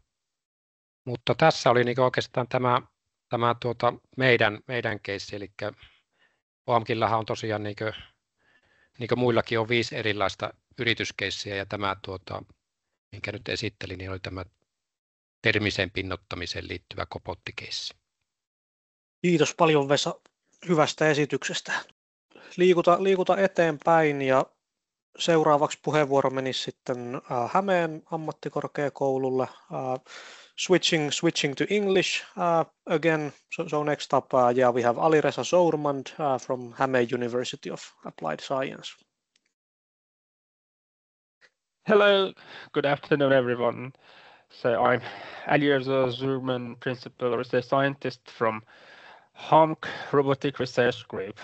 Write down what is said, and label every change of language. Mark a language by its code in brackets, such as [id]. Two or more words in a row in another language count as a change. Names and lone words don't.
[fi] Mutta tässä oli niin oikeastaan tämä meidän keissi, eli OAMKillahan on tosiaan niin kuin muillakin on 5 erilaista yrityskeissiä, ja tämä minkä nyt esittelin, niin oli tämä termiseen pinnoittamiseen liittyvä kobottikeissi. Kiitos paljon Vesa hyvästä esityksestä. Liikuta eteenpäin ja seuraavaksi puheenvuoro menisi sitten Hämeen ammattikorkeakoululle. [en] Switching to English again. So next up, we have Alireza Zourmand from Hämeen University of Applied Science. Hello, good afternoon, everyone. So I'm Alireza Zourmand, Principal Research Scientist from HAMC Robotic Research Group.